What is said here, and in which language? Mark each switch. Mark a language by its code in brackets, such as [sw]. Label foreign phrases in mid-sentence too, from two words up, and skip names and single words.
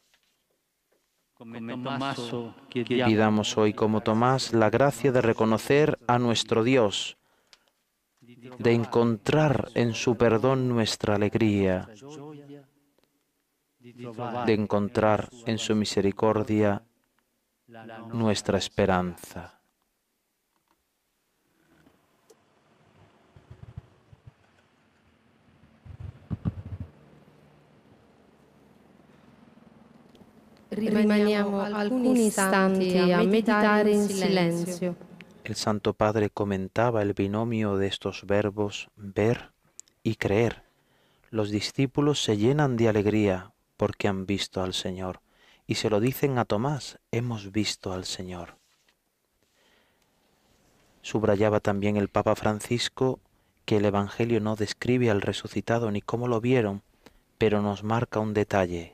[es] Pidamos hoy, como Tomás, la gracia de reconocer a nuestro Dios, de encontrar en su perdón nuestra alegría, de encontrar en su misericordia nuestra esperanza. [it] Rimaniamo alcuni istanti a meditare in silenzio. [es] El Santo Padre comentaba el binomio de estos verbos ver y creer. Los discípulos se llenan de alegría porque han visto al Señor y se lo dicen a Tomás, hemos visto al Señor. Subrayaba también el Papa Francisco que el Evangelio no describe al resucitado ni cómo lo vieron, pero nos marca un detalle.